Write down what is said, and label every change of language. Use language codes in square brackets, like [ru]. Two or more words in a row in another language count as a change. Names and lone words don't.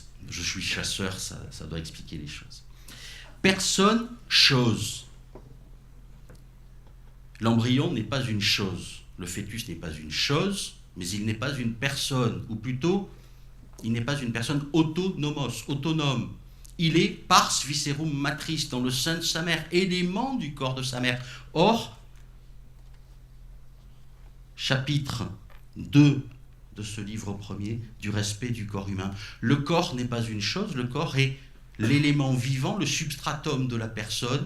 [fr] Je suis chasseur, ça doit expliquer les choses. Personne, chose. L'embryon n'est pas une chose. Le fœtus n'est pas une chose, mais il n'est pas une personne. Ou plutôt, il n'est pas une personne autonome. Il est [la] pars viscerum matris, [fr] dans le sein de sa mère, élément du corps de sa mère. Or, chapitre 2 de ce livre premier, du respect du corps humain. Le corps n'est pas une chose, le corps est l'élément vivant, le substratum de la personne.